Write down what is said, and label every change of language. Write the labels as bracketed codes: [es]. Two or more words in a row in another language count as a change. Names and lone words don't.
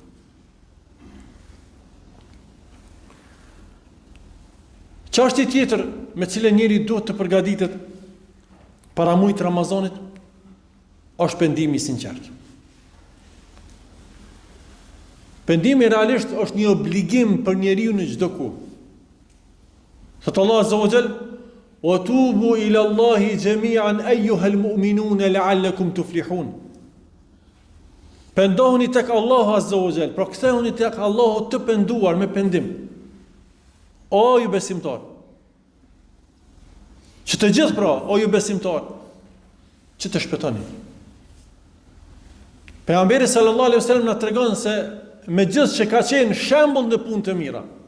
[sq] Çështja tjetër me cilën njeriu duhet të përgatitet para muajit Ramazanit është pendimi i sinqert. Pendimi realisht është një obligim për njeriu në çdo kohë. [ar] Thot الله عز وجل: وتوبوا إلى الله جميعا أيها المؤمنون لعلكم تفلحون." [sq] Pendohuni tek Allahu [ar] عز وجل, [sq] pra kthehuni tek Allahu të penduar me pendim. O ju besimtar. Që të gjithë pra, o ju besimtar, që të shpëtoni. Pejgamberi [ar] صلى الله عليه وسلم [sq] na tregon se me gjithë që ka qenë shembull në punë të mira.